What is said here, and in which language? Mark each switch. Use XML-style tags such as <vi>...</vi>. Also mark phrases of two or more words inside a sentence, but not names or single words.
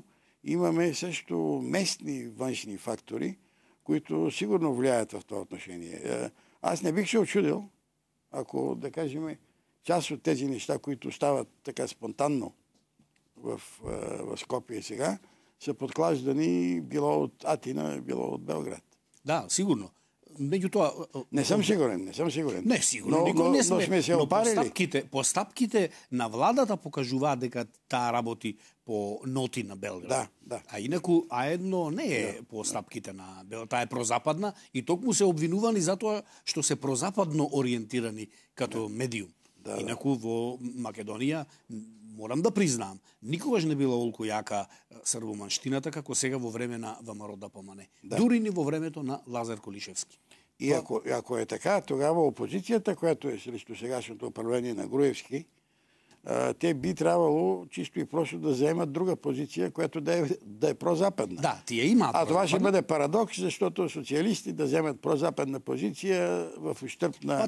<bg>Имаме също местни външни фактори, които сигурно влияят в това отношение. Аз не бих се очудил, ако, да кажем, част от тези неща, които стават така спонтанно в Скопие сега, са подклаждани било от Атина, било от Белград.</bg> <mk>Да, сигурно. Меѓутоа...</mk> <bg>Не съм сигурен.</bg> <mk>Не, сигурно, никој не сме. Но сме се опарили. Постапките на владата покажуваат дека таа работи по ноти на Белград. Да. А инаку А1 не е постапките на Белград, таа е прозападна и токму се обвинувани затоа што се прозападно ориентирани като медиум. Инаку во Македонија, морам да признам, никогаш не била олку јака србоманштината како сега во време на ВМРО ДПМН. Дури ни во времето на Лазар Колишевски.</mk> <bg>И ако е така, тогава опозицията, която е срещу сегашното управление на Груевски, те би трябвало чисто и просто да заемат друга позиция, която да е прозападна.</bg> <mk>Да, тие имаат.</mk> <bg>А това ще бъде парадокс, защото социалисти да вземат прозападна позиция в ущърб на</bg>